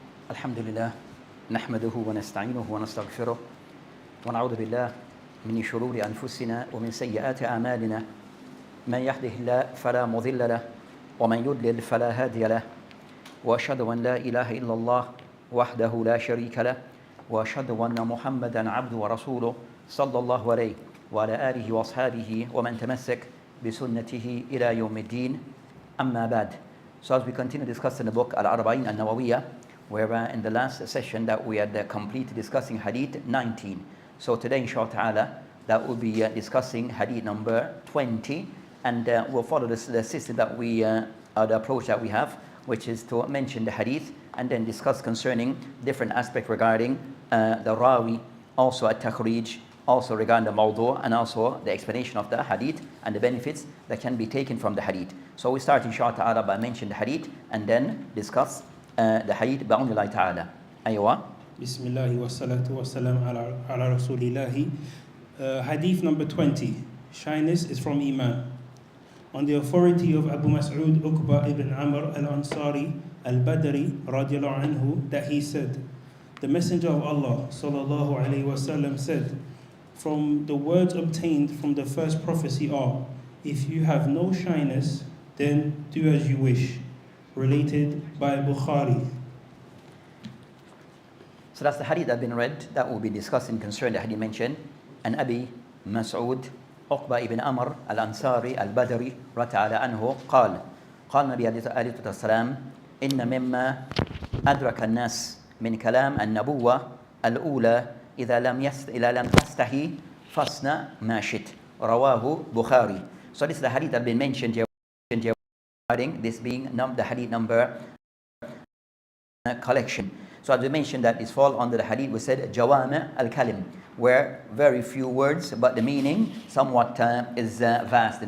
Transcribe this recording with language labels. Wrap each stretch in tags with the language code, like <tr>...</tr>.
<ar>الحمد لله نحمده ونستعينه ونستغفره ونعوذ بالله من شرور أنفسنا ومن سيئات أعمالنا من يهده الله فلا مضل له ومن يضلل فلا هادي له وأشهد أن لا إله إلا الله وحده لا شريك له وأشهد أن محمدا عبده ورسوله صلى الله عليه وعلى آله وأصحابه ومن تمسك بسنته إلى يوم الدين أما بعد.</ar> <en>So as we continue discussing the book Al-Arba'in al-Nawawiyah, where in the last session that we had completed discussing Hadith 19. So today, inshallah ta'ala, that will be discussing Hadith number 20, and we'll follow the system that we, the approach that we have, which is to mention the Hadith and then discuss concerning different aspects regarding the Rawi, also at-Takhrij, also regarding the Mawdu', and also the explanation of the Hadith and the benefits that can be taken from the Hadith. So we start, inshallah ta'ala, by mentioning the Hadith and then discuss the Hadith</en> <ar>بأمر الله تعالى. أيوة. بسم الله والصلاة والسلام على رسول الله.</ar> <en>Hadith number 20. Shyness is from Iman. On the authority of Abu Mas'ud Uqba ibn Amr al-Ansari al-Badri radiallahu anhu, that he said, the Messenger of Allah sallallahu alayhi wasallam said, from the words obtained from the first prophecy are, if you have no shyness, then do as you wish. Related by Bukhari. So that's the hadith that has been read, that we'll be discussing concerning the hadith mentioned.</en> <ar>And Abi Mas'ud Uqba ibn Amr al-Ansari al-Badri رضي عنه قال النبي عليه الصلاة والسلام إن مما أدرك الناس من كلام النبوة الأولى إذا لم تستحي فاصنع ما شئت رواه Bukhari.</ar> <en>So this is the hadith that has been mentioned here. This being the hadith number collection. So as we mentioned, that is fall under the hadith we said Jawami' al-Kalim, where very few words but the meaning somewhat is vast.</en>